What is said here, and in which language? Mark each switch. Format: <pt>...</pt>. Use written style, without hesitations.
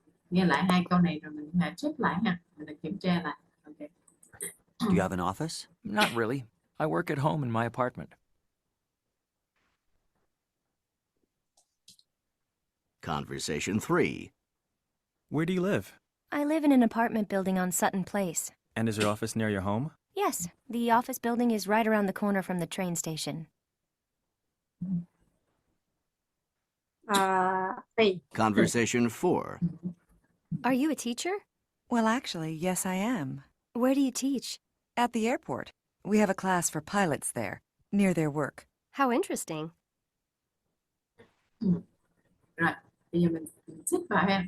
<vi>Nghe lại hai câu này rồi mình check lại ha. Mình kiểm tra lại. Okay.</vi> <en>Do you have an office? Not really. I work at home in my apartment. Conversation 3. Where do you live? I live in an apartment building on Sutton Place. And is your office near your home? Yes, the office building is right around the corner from the train station.</en> <vi>Tùy.</vi> <en>Conversation 4. Are you a teacher? Well, actually, yes, I am. Where do you teach? At the airport. We have a class for pilots there, near their work. How interesting.</en> <vi>Rồi, bây giờ mình xích vào ha.</vi>